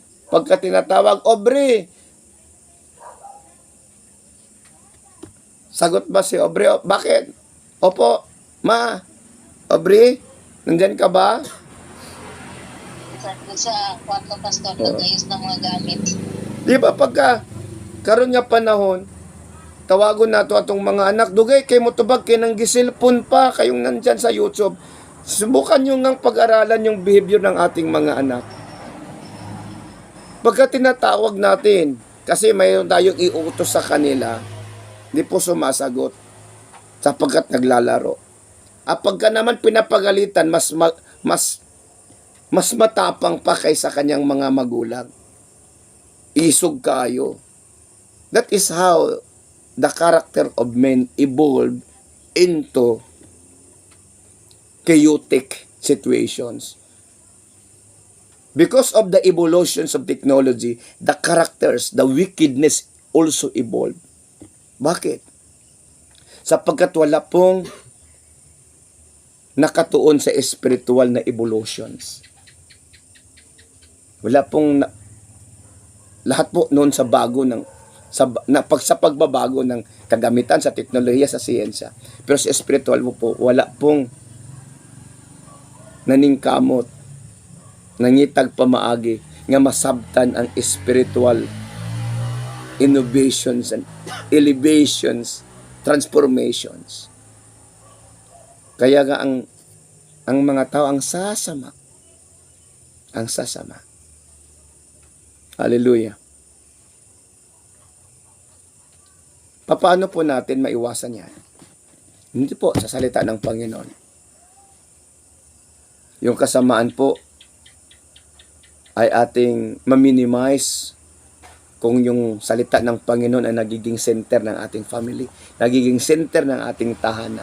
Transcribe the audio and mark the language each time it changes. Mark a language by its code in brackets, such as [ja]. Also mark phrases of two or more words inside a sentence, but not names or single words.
[tl] Pagka tinatawag, Aubrey. Sagot ba si Aubrey? Bakit? Opo, ma. Aubrey, nandyan ka ba? Sa kwarto, pastor, nag-ayos ng mga gamit. [ceb] Di ba, pagka karon nga panahon, tawagon na to atong mga anak, dugay kay mo tubag, kay nang gisilpon pa, [tl] kayong nandyan sa YouTube. Subukan nyo ngang pag-aralan yung behavior ng ating mga anak. Pagka tinatawag natin, kasi mayroon tayong iutos sa kanila, di po sumasagot sapagkat naglalaro. At pagka naman pinapagalitan, mas matapang pa kaysa kanyang mga magulang. [ceb] Isog kayo. [en] That is how the character of men evolved into chaotic situations. Because of the evolutions of technology, the characters, the wickedness also evolved. [tl] Bakit? Sapagkat wala pong nakatuon sa spiritual na evolutions. Wala pong lahat po noon sa bago ng sa pagbabago ng kagamitan sa teknolohiya, sa siyensya. Pero sa spiritual po, wala pong naningkamot, [ceb] nangitag pamaagi nga masabtan ang [en] spiritual innovations and elevations, transformations. [tl] Kaya nga ang mga tao ang sasama. Ang sasama. Hallelujah. Paano po natin maiwasan yan? Hindi po sa salita ng Panginoon. Yung kasamaan po ay ating ma-minimize kung yung salita ng Panginoon ay nagiging center ng ating family, nagiging center ng ating tahanan.